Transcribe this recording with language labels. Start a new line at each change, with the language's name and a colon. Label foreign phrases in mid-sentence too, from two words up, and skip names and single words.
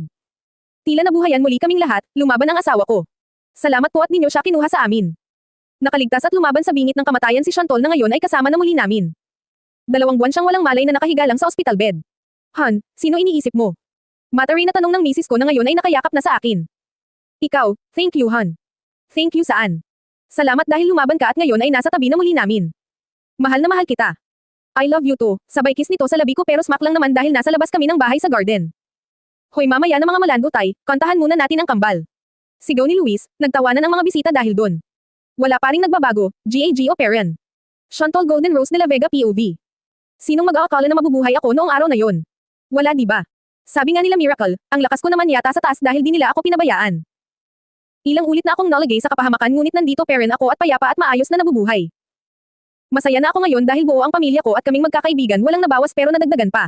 Filipino: Tila nabuhayan muli kaming lahat, lumaban ang asawa ko. Salamat po at ninyo siya kinuha sa amin. Nakaligtas at lumaban sa bingit ng kamatayan si Shantol na ngayon ay kasama na muli namin. 2 buwan siyang walang malay na nakahiga lang sa hospital bed. Han, sino iniisip mo? Matari na tanong ng misis ko na ngayon ay nakayakap na sa akin. Ikaw,
English: thank you Han. Thank you saan?
Filipino: Salamat dahil lumaban ka at ngayon ay nasa tabi na muli namin. Mahal na mahal kita.
English: I love you too,
Filipino: sabay kiss nito sa labi ko pero smack lang naman dahil nasa labas kami ng bahay sa garden. Hoy mamaya na mga malandutay, kantahan muna natin ang kambal. Sigaw ni Luis, nagtawanan ang mga bisita dahil doon. Wala pa ring nagbabago, GAG o Perren. Shantol Golden Rose de la Vega POV. Sinong mag-aakala na mabubuhay ako noong araw na yon? Wala di ba? Sabi nga nila Miracle, ang lakas ko naman yata sa taas dahil di nila ako pinabayaan. Ilang ulit na akong nalagay sa kapahamakan ngunit nandito pa rin ako at payapa at maayos na nabubuhay. Masaya na ako ngayon dahil buo ang pamilya ko at kaming magkakaibigan walang nabawas pero nadagdagan pa.